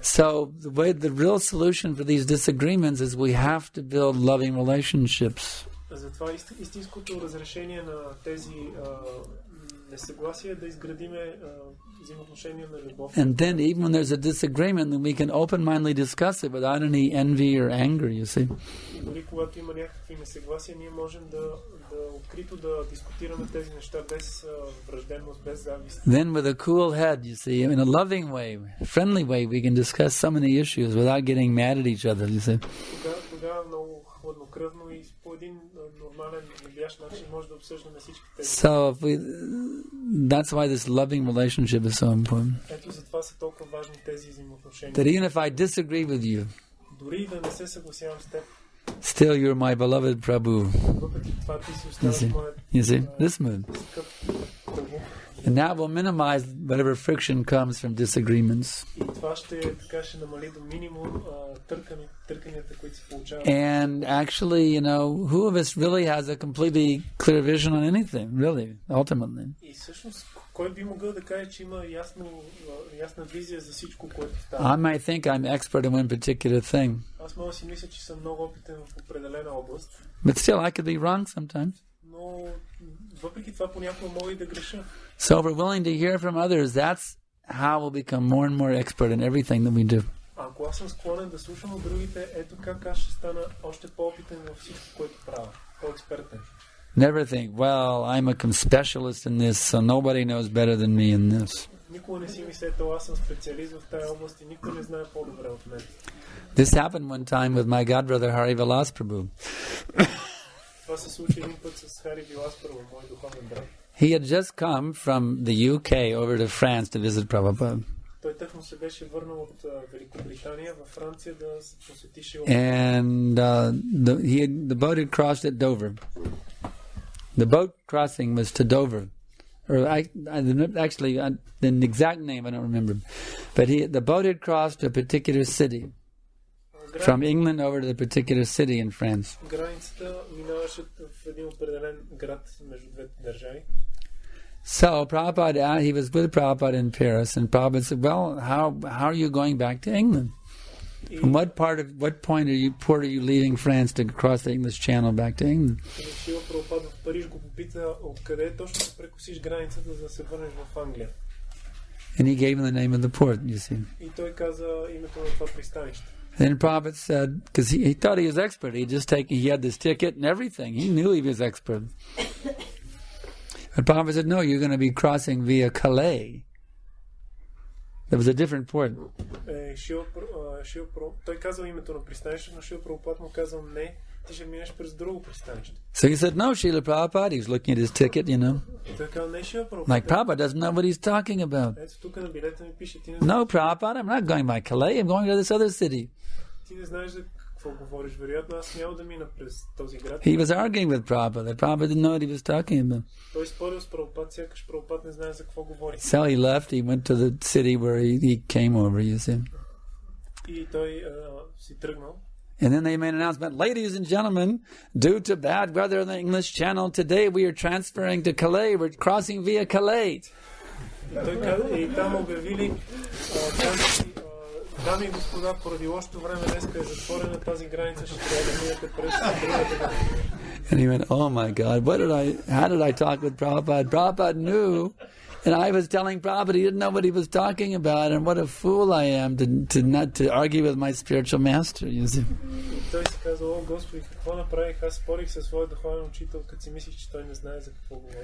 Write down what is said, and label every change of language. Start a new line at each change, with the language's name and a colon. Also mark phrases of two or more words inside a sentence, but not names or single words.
English: So the real solution for these disagreements is we have to build loving relationships.
Bulgarian: Затова истинското разрешение на тези несъгласие е да изградиме взаимоотношения на любов.
English: And then even when there's a disagreement, then we can open-mindedly discuss it without any envy or anger, you see.
Bulgarian: И дори когато има някакви несъгласия, ние можем да открито да дискутираме тези неща без враждебност, без завист.
English: Then with a cool head, you see, in a loving way, friendly way, we can discuss so many issues without getting mad at each other, you see.
Bulgarian: Тогава много хладнокръвно и по един нормален, любящ начин може да обсъждаме всички тези.
English: So that's why this loving relationship is so important.
Bulgarian: Ето затова са толкова важни тези взаимоотношения.
English: That even if I disagree with you,
Bulgarian: дори да не се съгласявам с теб,
English: still you're my beloved Prabhu.
Bulgarian: въпреки това ти си оставаш моят
English: You see, this mood. And that will minimize whatever friction comes from disagreements.
Bulgarian: И това ще намали до минимум търканията, които се получават.
English: And actually, who of us really has a completely clear vision on anything, really, ultimately?
Bulgarian: И всъщност, кой би могъл да каже, че има ясна визия за всичко, което става?
English: I might think I'm expert in one particular thing.
Bulgarian: Аз мога да си мисля, че съм много опитен в определена област.
English: But still, I could be wrong sometimes.
Bulgarian: Но въпреки това понякога мога и да греша.
English: So if we're willing to hear from others, that's how we'll become more and more expert in everything that we do.
Bulgarian: Ако аз съм склонен да слушам от другите, ето как аз ще стана още по-опитен във всичко, което правя. По-експертен.
English: Never think, well, I'm a specialist in this, so nobody knows better than me in this.
Bulgarian: Никога не си мислете, аз съм специалист в тази област и никой не знае по-добре от мен.
English: This happened one time with my godbrother Hari Vilas Prabhu.
Bulgarian: Това се случи един път с Хари Вилас Прабhu, мой духовен брат.
English: He had just come from the UK over to France to visit Prabhupada.
Bulgarian: Той тъкмо се беше върнал от Великобритания във Франция да посети Шила.
English: And the boat had crossed at Dover. The boat crossing was to Dover. Or the exact name I don't remember. But the boat had crossed to a particular city. From England over to the particular city in France.
Bulgarian: Границата минаваше в един определен град между двете държави.
English: So Prabhupada, he was with Prabhupada in Paris, and Prabhupada said, "Well, how are you going back to England? From what port are you leaving France to cross the English Channel back to England?"
Bulgarian: Шила Прабхупада в Париж го попита откъде точно ще прекосиш границата, за да се върнеш в Англия.
English: And he gave him the name of the port, you see.
Bulgarian: И той каза името на това пристанище.
English: Then Prabhupada said, because he thought he was expert, he had this ticket and everything. He knew he was expert. But Prabhupada said, no, you're going to be crossing via Calais. There was a different port.
Bulgarian: Той казал името на пристанището, но Шрила Прабхупад му казал не, ти ще минеш през друго пристанище.
English: So he said, no, Srila Prabhupada. He was looking at his ticket, you know.
Bulgarian: Той казал, не, Шрила Прабхупад.
English: Like, Prabhupada doesn't know what he's talking about.
Bulgarian: Ето тук на билета ми пише, ти не
English: No, Prabhupada, I'm not going by Calais. I'm going to this other city.
Bulgarian: Ти не знаеш за какво говориш. Вероятно, аз няма да мина през този град.
English: He was arguing with Prabhupada. Prabhupada didn't know what he was talking about.
Bulgarian: Той спорил с Прабхупад, сякаш Прабхупад не знае за какво говори.
English: So he left. He went to the city where he came over, you see.
Bulgarian: И той си тръгнал.
English: And then they made an announcement, ladies and gentlemen, due to bad weather in the English Channel, today we are transferring to Calais. We're crossing via Calais.
Bulgarian: И там обявили, дами и господа, поради лошото време днеска е затворена тази граница, ще трябва да минете през другата.
English: And he went, oh my God, how did I talk with Prabhupada? Prabhupada knew, and I was telling Prabhupada he didn't know what he was talking about, and what a fool I am to argue with my spiritual master, you see.
Bulgarian: Той си каза, о Господи, какво направих? Аз спорих със своя духовен учител, като си мислих, че той не знае за какво говори.